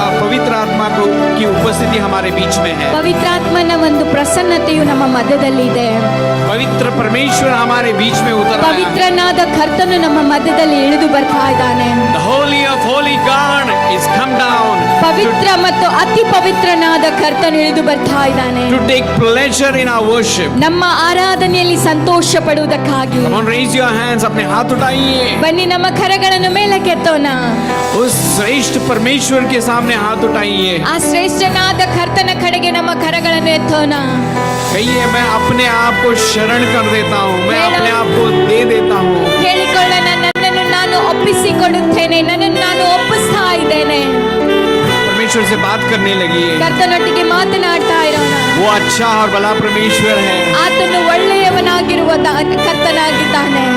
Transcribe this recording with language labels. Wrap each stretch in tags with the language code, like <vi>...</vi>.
<hi>पवित्र आत्मा की उपस्थिति हमारे बीच में है।</hi> <kn>ಪವಿತ್ರಾತ್ಮನ ಒಂದು ಪ್ರಸನ್ನತೆಯು ನಮ್ಮ ಮಧ್ಯದಲ್ಲಿದೆ।</kn> <hi>पवित्र परमेश्वर हमारे बीच में उतर आया।</hi> <kn>ಪವಿತ್ರನಾದ ಕರ್ತನು ನಮ್ಮ ಮಧ್ಯದಲ್ಲಿ ಇಳಿದು ಬರ್ತಾ ಇದ್ದಾನೆ।</kn> <en>The holy of holy God is come down</en> <kn>ಪವಿತ್ರ ಮತ್ತು ಅತಿ ಪವಿತ್ರನಾದ ಕರ್ತನು ಇಳಿದು ಬರ್ತಾ ಇದ್ದಾನೆ</kn> <en>to take pleasure in our worship.</en> <kn>ನಮ್ಮ ಆರಾಧನೆಯಲ್ಲಿ ಸಂತೋಷ ಪಡುವುದಕ್ಕಾಗಿ।</kn> <en>Come on, raise your hands,</en> <hi>अपने हाथ उठाइए।</hi> <kn>ಬನ್ನಿ ನಮ್ಮ ಕರಗಳನ್ನು ಮೇಲಕ್ಕೆತ್ತೋಣ,</kn> <hi>उस श्रेष्ठ परमेश्वर के सामने हाथ उठाइए।</hi> <kn>ಆ ಶ್ರೇಷ್ಠನಾದ ಕರ್ತನ ಕಡೆಗೆ ನಮ್ಮ ಕರಗಳನ್ನು ಎತ್ತೋಣ।</kn> <hi>कहिए मैं अपने आप को शरण कर देता हूँ, मैं अपने आप को दे देता हूँ।</hi> <kn>ಹೇಳಿಕೊಳ್ಳೋಣ, ನನ್ನನ್ನು ನಾನು ಒಪ್ಪಿಸಿಕೊಡುತ್ತೇನೆ, ನನ್ನನ್ನು ನಾನು ಒಪ್ಪಿಸ್ತಾ ಇದ್ದೇನೆ।</kn> <hi>परमेश्वर से बात करने लगी।</hi> <kn>ಕರ್ತನೊಟ್ಟಿಗೆ ಮಾತನಾಡ್ತಾ ಇರೋಣ।</kn> <hi>वो अच्छा और भला परमेश्वर है,</hi> <kn>ಆತನು ಒಳ್ಳೆಯವನಾಗಿರುವ ಕರ್ತನಾಗಿದ್ದಾನೆ,</kn>